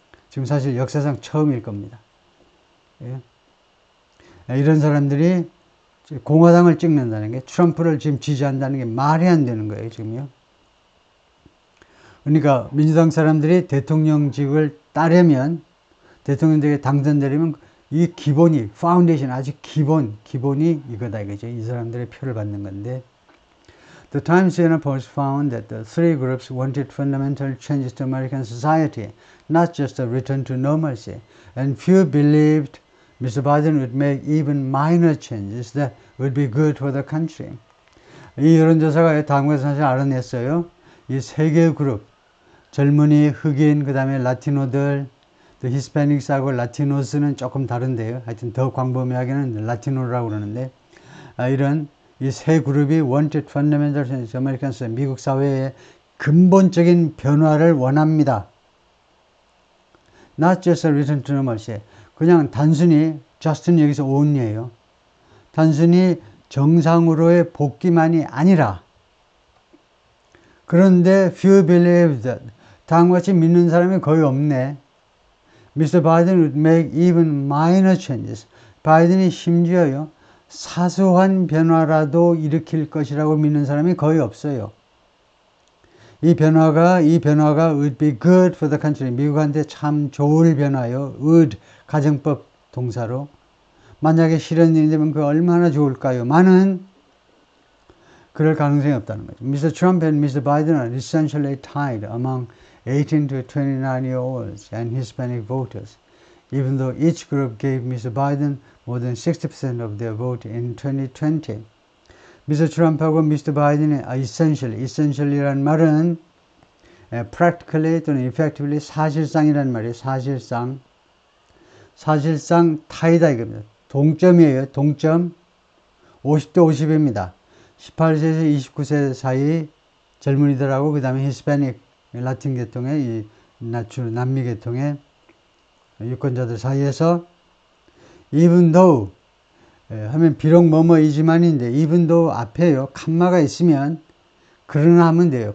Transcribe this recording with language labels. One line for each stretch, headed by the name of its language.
Korean: 지금 사실 역사상 처음일 겁니다. 예. 이런 사람들이 공화당을 찍는다는 게, 트럼프를 지금 지지한다는 게 말이 안 되는 거예요, 지금요. 그러니까 민주당 사람들이 대통령직을 따려면, 대통령직에 당선되려면 이 기본이, 파운데이션, 아주 기본이 이거다 이거죠. 이 사람들의 표를 받는 건데.
English: The Times Journal Post found that the three groups wanted fundamental changes to American society, not just a return to normalcy. And few believed Mr. Biden would make even minor changes that would be good for the country.
Korean: 이 여론조사가 다음과 사실 알아냈어요. 이 세 개의 그룹, 젊은이, 흑인, 그 다음에 라티노들, 히스패닉스하고 라티노스는 조금 다른데요. 하여튼 더 광범위하게는 라티노라고 그러는데, 이런 이 세 그룹이
English: wanted fundamental changes to American society,
Korean: 미국 사회의 근본적인 변화를 원합니다.
English: Not just a return to normalcy.
Korean: 그냥 단순히, just는 여기서 only예요. 단순히 정상으로의 복귀만이 아니라, 그런데
English: few believe that,
Korean: 다음과 같이 믿는 사람이 거의 없네.
English: Mr. Biden would make even minor changes.
Korean: 바이든이 심지어요, 사소한 변화라도 일으킬 것이라고 믿는 사람이 거의 없어요. 이 변화가
English: would be good for the country.
Korean: 미국한테 참 좋을 변화요. would, 가정법 동사로. 만약에 실현이 되면 그 얼마나 좋을까요? 많은 그럴 가능성이 없다는 거죠.
English: Mr. Trump and Mr. Biden are essentially tied among 18 to 29-year-olds and Hispanic voters, even though each group gave Mr. Biden more than 60% of their vote in 2020. Mr. Trump하고 Mr.
Korean: Biden의 essentially란 말은 practically 또는 effectively 사실상이란 말이에요. 사실상 타이다 이겁니다. 동점이에요. 동점. 50대 50입니다. 18세에서 29세 사이 젊은이들하고 그 다음에 히스패닉 라틴 계통의 이 남미 계통의 유권자들 사이에서 even though 하면 비록 뭐뭐이지만인데 even though 앞에요 칸마가 있으면 그러나 하면 돼요.